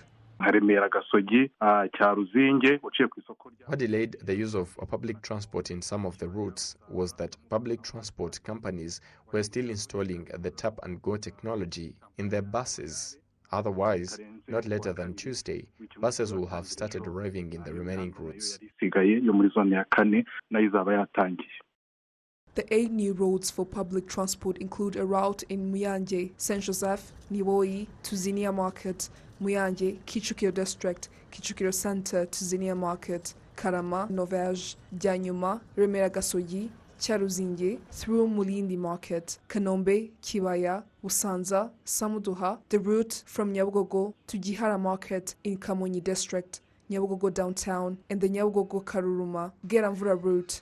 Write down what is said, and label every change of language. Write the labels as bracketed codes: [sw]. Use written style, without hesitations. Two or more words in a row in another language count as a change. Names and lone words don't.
[en] What delayed the use of public transport in some of the routes was that public transport companies were still installing the tap and go technology in their buses. Otherwise, not later than Tuesday, buses will have started arriving in the remaining routes. The 8 new roads for public transport include a route in Muyanje, Saint Joseph, Niwoi, Tuzinia Market, Muyanje, Kichukiro District, Kichukiro Center, Tuzinia Market, Karama, Novage, Janyuma, Remera Gasogi, Charuzinge, through Mulindi Market, Kanombe, Kibaya, Usanza, Samuduha, the route from Nyabugogo to Gihara Market in Kamonyi District, Nyabugogo downtown, and the Nyabugogo-Karuruma-Geramvura route.